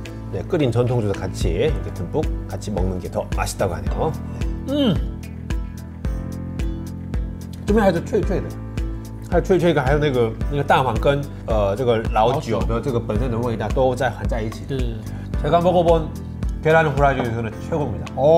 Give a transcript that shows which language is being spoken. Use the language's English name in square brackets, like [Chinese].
[Korean] 네, 끓인 전통주도 같이 이렇게 듬뿍 같이 먹는 게 더 맛있다고 하네요. [Chinese] 这边还是脆脆的，还有脆脆感，还有那个蛋黄跟这个老酒的这个本身的味道都在混在一起。 [Korean] 제가 먹어본 계란 후라이 중에서는 최고입니다.